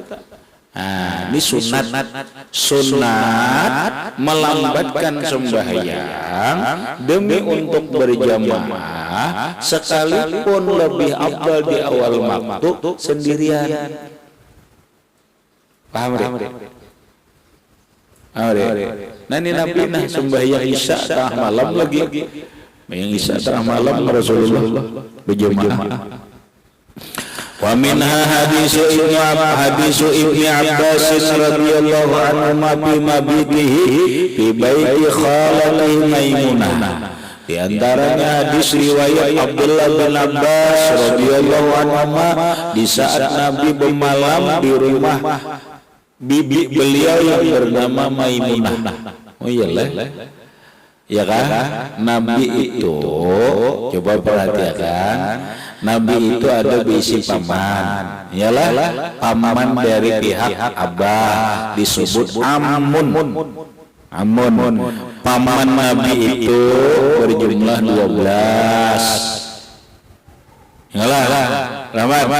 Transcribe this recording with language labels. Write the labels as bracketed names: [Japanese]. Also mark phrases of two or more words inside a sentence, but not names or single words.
[Banjar] Nah, ini sunat melambatkan sembahyang demi untuk berjamaah, sekalipun lebih afdal di awal waktu sendirian. Paham deh? Nah ini Nabi sembahyang isya tengah malam lagi, yang isya tengah malam Rasulullah berjamaah. [Arabic] ومنها حديث ابن عباس رضي الله عنه في مبيته في بيت خالته ميمونة. [Banjar] Di antaranya hadis riwayat Abdullah bin Abbas [Arabic] رضي الله عنه [Banjar] di saat Nabi bermalam di rumah bibi beliau yang bernama Maimunah. Oh iyalah. Ya kan? Nabi itu coba perhatikan, Nabi itu ada bisi paman. Iyalah paman dari pihak Abah disebut Amun. Paman Nabi itu berjumlah 12. Yalah, Rahmat.